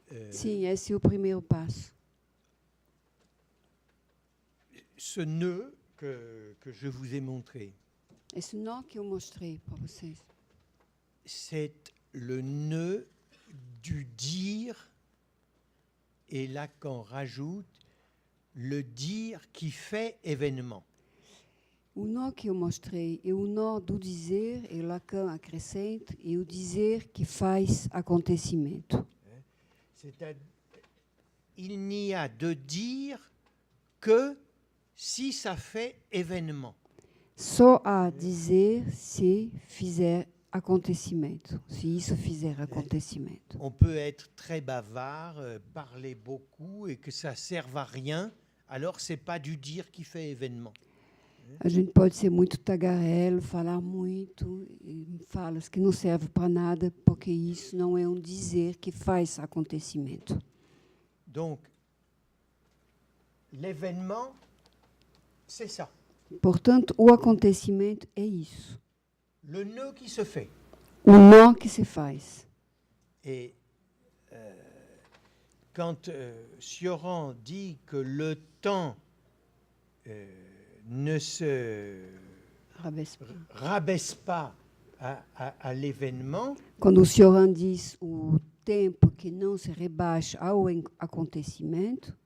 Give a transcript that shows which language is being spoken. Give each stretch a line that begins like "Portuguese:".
Portuguese: Sim, esse é o primeiro passo.
French: Ce nœud que je vous ai montré,
Portuguese: Esse nó que eu mostrei para vocês,
French: c'est le nœud du dire, et Lacan rajoute le dire qui fait événement.
Portuguese: o nó que eu mostrei é o nó do dizer, e Lacan acrescenta, e o dizer que faz acontecimento.
French: Il n'y a de dire que si ça fait événement.
Portuguese: Só há dizer se fizer acontecimento, se isso fizer acontecimento.
French: On peut être très bavard, parler beaucoup et que ça serve à rien, alors c'est pas du dire qui fait événement.
Portuguese: A gente pode ser muito tagarelo, falar muito, e falas que não serve para nada, porque isso não é um dizer que faz acontecimento.
French: Donc, l'événement, c'est ça.
Portuguese: Portanto, o acontecimento é isso.
French: Le nœud qui se fait.
Portuguese: O nó que se faz.
French: Et quand Sioran dit que le temps ne se rabaisse pas à l'événement,
Portuguese: Quando o Sioran diz o tempo que não se rebaixa ao acontecimento,